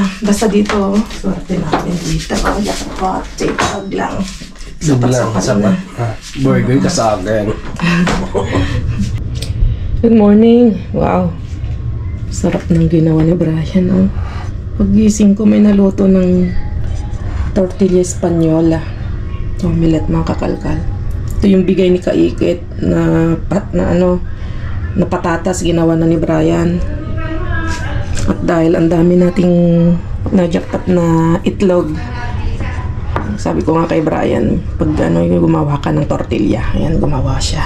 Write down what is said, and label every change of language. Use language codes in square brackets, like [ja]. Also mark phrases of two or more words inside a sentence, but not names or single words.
[tl] Basta dito, swerte natin dito. Jackpot, tag lang. Sapat. Burger ka sa akin. Good morning. Wow. Sarap ng ginawa ni Brian. Oh. Paggising ko, may naluto ng [es] tortilla española. [tl] Omelette, mga kakalkal. Ito yung bigay ni Kaikit na patatas ginawa na ni Brian. At dahil ang dami nating na-jackpot na itlog, sabi ko nga kay Brian, pag yung gumawa ka ng tortilla, ayan, gumawa siya.